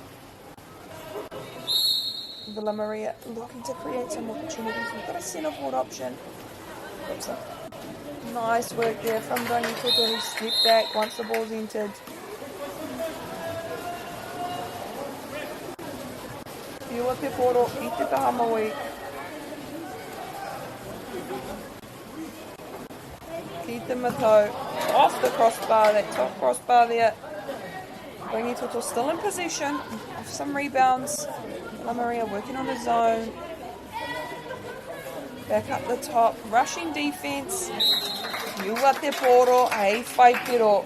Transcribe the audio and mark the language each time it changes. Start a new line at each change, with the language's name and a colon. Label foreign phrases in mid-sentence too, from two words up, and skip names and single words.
English: Villa Maria looking to create some opportunities. We've got a centre forward option. Epsom. Nice work there from Rangitoto who stepped back once the ball's entered.
Māori: Whiua te poro i te taha maui. Ki te matau.
English: Off the crossbar, that top crossbar there. Rangitoto still in possession of some rebounds. Maria working on the zone. Back up the top, rushing defence.
Māori: Whiua te poro, hei whai pero.